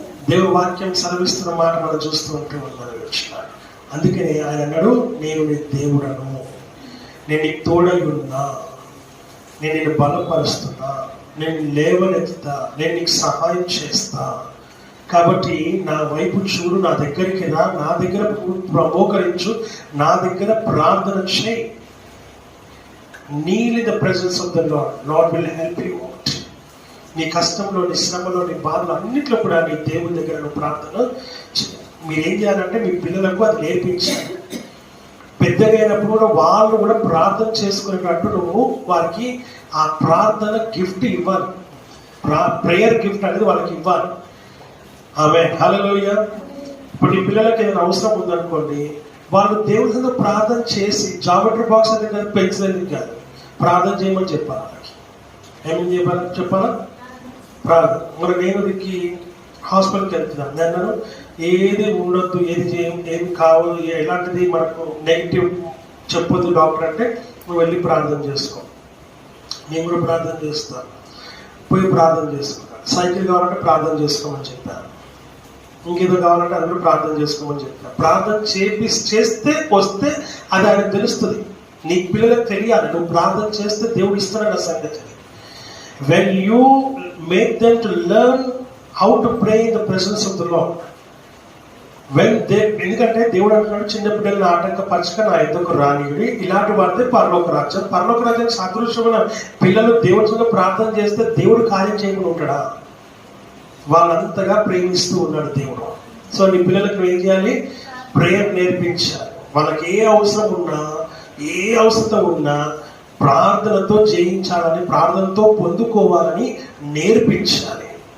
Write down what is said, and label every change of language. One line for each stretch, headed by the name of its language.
Telugu: దేవుడు వాక్యం సెలవిస్తున్న మాట మనం చూస్తూ ఉంటే ఉన్నాడు. అందుకని ఆయన అన్నాడు, నేను నీ దేవుడను, నేను నీకు తోడై ఉన్నా, నేను నిన్ను బలపరుస్తున్నా, నేను లేవనెత్తుతా, నేను నీకు సహాయం చేస్తా. కాబట్టి నా వైపు చూడు, నా దగ్గరికి రా, నా దగ్గర మోకరించు, నా దగ్గర ప్రార్థన చేయి.
English: Kneel in the presence of the Lord. Lord will help you out.
Telugu: నీ కష్టంలో, నీ శ్రమలో, నీ బాధలు అన్నింటిలో కూడా నీ దేవుని దగ్గర నువ్వు ప్రార్థన. మీరేం చేయాలంటే మీ పిల్లలకు అది నేర్పించాలి. పెద్దగా అయినప్పుడు కూడా వాళ్ళు కూడా ప్రార్థన చేసుకునేటట్టు నువ్వు వారికి ఆ ప్రార్థన గిఫ్ట్ ఇవ్వాలి, ప్రేయర్ గిఫ్ట్ అనేది వాళ్ళకి ఇవ్వాలి. ఆమేన్, హల్లెలూయా. ఇప్పుడు నీ పిల్లలకి ఏదైనా అవసరం ఉందనుకోండి, వాళ్ళు దేవుడి దగ్గర ప్రార్థన చేసి జామెట్రీ బాక్స్ అనేది కాదు, పెన్సిల్ అనేది కాదు, ప్రార్థన చేయమని చెప్పాలి. వాళ్ళకి ఏమేమి చెప్పాలా? ప్రార్థన. మరి నేను దీనికి హాస్పిటల్కి వెళ్తున్నాను, నేను ఏది ఉండొద్దు, ఏది ఏది కావాలి, ఎలాంటిది మనకు నెగిటివ్ చెప్పొద్దు డాక్టర్ అంటే నువ్వు వెళ్ళి ప్రార్థన చేసుకో. నేను కూడా ప్రార్థన చేస్తాను, పోయి ప్రార్థన చేసుకుంటాను. సైకిల్ కావాలంటే ప్రార్థన చేసుకోమని చెప్పాను, ఇంకేదో కావాలంటే అది కూడా ప్రార్థన చేసుకోమని చెప్పాను. ప్రార్థన చేస్తే వస్తే అది ఆయనకు తెలుస్తుంది. నీ పిల్లలకు తెలియాలి, నువ్వు ప్రార్థన చేస్తే దేవుడు ఇస్తాడన్న సంగతి.
English: when you make them to learn how to pray in the presence of the Lord,
Telugu: ఎందుకంటే దేవుడు అంటున్నాడు, చిన్న బిడ్డలను ఆటంకపరచక నా ఎద్దకు రానియుడి, ఇలాంటి వాడితే పరలోక రాజ్యం. పరలోక రాజ్యం సాదృశ్యమైన పిల్లలు దేవుడితో ప్రార్థన చేస్తే దేవుడు కార్యం చేయకుండా ఉంటాడా? వాళ్ళంతగా ప్రేమిస్తూ ఉన్నాడు దేవుడు. సో నీ పిల్లలకు ఏం చేయాలి? ప్రేయర్ నేర్పించాలి. వాళ్ళకి ఏ అవసరం ఉన్నా, ఏ అవసరం ఉన్నా ప్రార్థనతో జయించాలని, ప్రార్థనతో పొందుకోవాలని నేర్పించాలి.